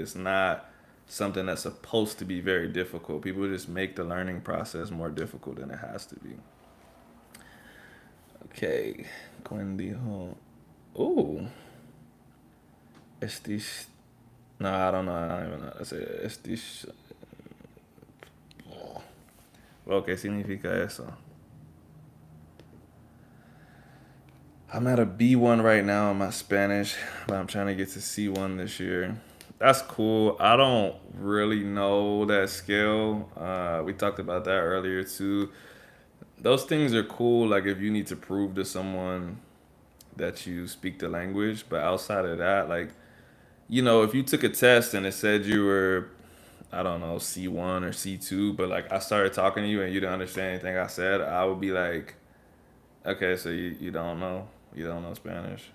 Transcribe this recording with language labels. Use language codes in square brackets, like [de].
[en] It's not something that's supposed to be very difficult. People just make the learning process more difficult than it has to be. Okay, Gwen dijo, oh, estis, no, I don't know, I don't even know how to say it. [es] Estis, well, ¿qué significa eso? [en] I'm at a B1 right now in my Spanish, but I'm trying to get to C1 this year. That's cool. I don't really know that scale. We talked about that earlier too. Those things are cool, like if you need to prove to someone that you speak the language, but outside of that, like, if you took a test and it said you were, I don't know, C1 or C2, but like I started talking to you and you didn't understand anything I said, I would be like, okay, so you don't know. You don't know Spanish.